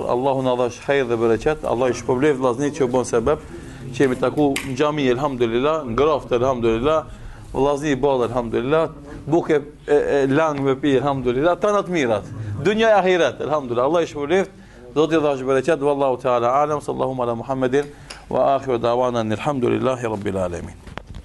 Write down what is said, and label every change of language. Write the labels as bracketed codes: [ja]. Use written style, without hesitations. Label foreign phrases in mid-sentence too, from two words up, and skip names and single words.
[sq] Allahu na dhash hajër dhe bereqet. Allah I shpërblet vllaznit që u bën sebeb që jemi taku në xhami elhamdulillah, ngroft elhamdulillah, vllazni I ball elhamdulillah, buke lang me pi elhamdulillah, tanat mirat. Dunya e ahiret elhamdulillah. Allah I shpërblet. Zoti I dhash bereqet. [ar] والله تعالى أعلم. صلى الله على محمد وآخر دعوانا الحمد لله رب العالمين.